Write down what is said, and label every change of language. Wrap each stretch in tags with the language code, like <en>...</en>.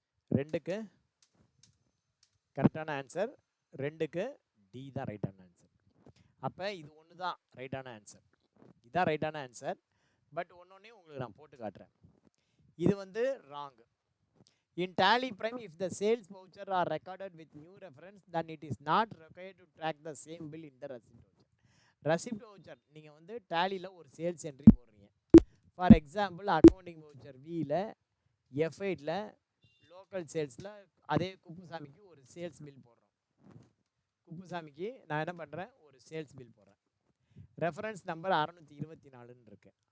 <ta>2க்கு கரெக்டான ஆன்சர் 2க்கு டி தான் ரைட்டான ஆன்சர். அப்போ இது ஒன்று தான் ரைட்டான ஆன்சர். இதுதான் ரைட்டான ஆன்சர். பட் ஒன்றொன்னையும் உங்களுக்கு நான் போட்டு காட்டுறேன். இது வந்து wrong.</ta> <en>In tally prime, if the sales voucher are recorded with new reference, then it is not required to track the same bill in the receipt voucher.</en> <ta>Receipt voucher நீங்கள் வந்து டேலியில் ஒரு sales entry போடுறீங்க.</ta> <en>for example</en> <ta>accounting voucher வியில் F8ல் local சேல்ஸில் அதே குப்புசாமிக்கு ஒரு sales bill போடுறோம். குப்புசாமிக்கு நான் என்ன பண்ணுறேன், ஒரு சேல்ஸ் பில் போடுறேன். ரெஃபரன்ஸ் நம்பர் 624ன்னு இருக்குது.</ta>